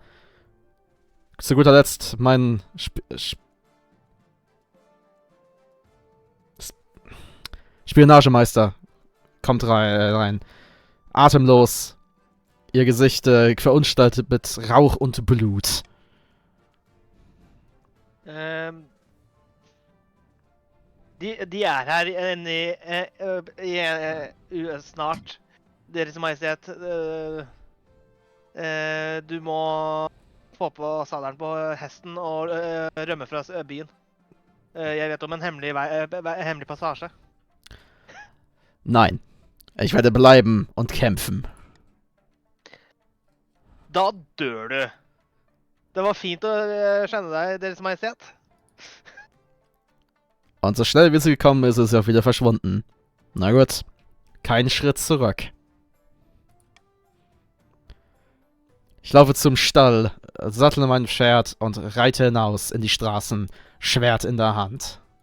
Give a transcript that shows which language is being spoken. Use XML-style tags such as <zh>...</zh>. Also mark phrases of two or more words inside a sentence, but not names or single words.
<de>Zu guter Letzt mein Spionagemeister kommt rein. Atemlos. Ihr Gesicht verunstaltet mit Rauch und Blut.</de> <no>De er her snart. Deres Majestet, du må få på sadelen på hesten og rømme fra byen. Jeg vet om en hemmelig passasje.</no> <de>Nein. Ich werde bleiben und kämpfen.</de> <no>Da dør du. Det var fint å kjenne deg, Deres Majestet.</no> <de>Und so schnell wie sie gekommen ist, ist sie auch wieder verschwunden. Na gut. Kein Schritt zurück. Ich laufe zum Stall, sattle mein Pferd und reite hinaus in die Straßen, Schwert in der Hand.</de>